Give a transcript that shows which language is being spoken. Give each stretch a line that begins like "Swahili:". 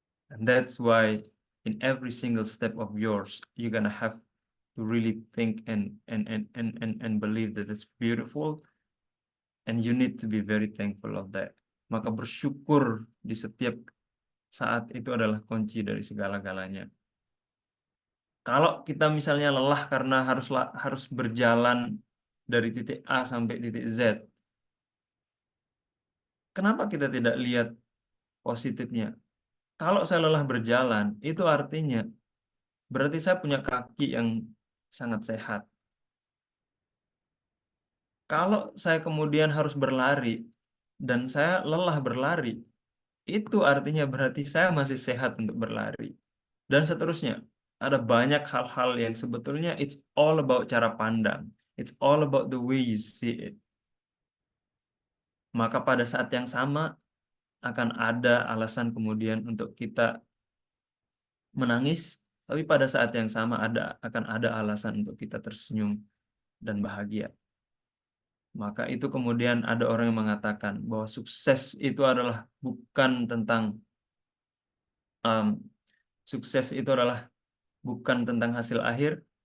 English: And that's why in every single step of yours, you're gonna have to really think and believe that it's beautiful, and you need to be very thankful of that.
Indonesian: Maka bersyukur di setiap saat itu adalah kunci dari segala-galanya. Kalau kita misalnya lelah karena harus berjalan dari titik A sampai titik Z, kenapa kita tidak lihat positifnya? Kalau saya lelah berjalan, itu artinya berarti saya punya kaki yang sangat sehat. Kalau saya kemudian harus berlari dan saya lelah berlari, itu artinya berarti saya masih sehat untuk berlari. Dan seterusnya. Ada banyak hal-hal yang sebetulnya
English: it's all about
Indonesian: cara pandang.
English: It's all about the way you see it.
Indonesian: Maka pada saat yang sama akan ada alasan kemudian untuk kita menangis, tapi pada saat yang sama akan ada alasan untuk kita tersenyum dan bahagia. Maka itu kemudian ada orang yang mengatakan bahwa sukses itu adalah bukan tentang sukses itu adalah bukan tentang hasil akhir.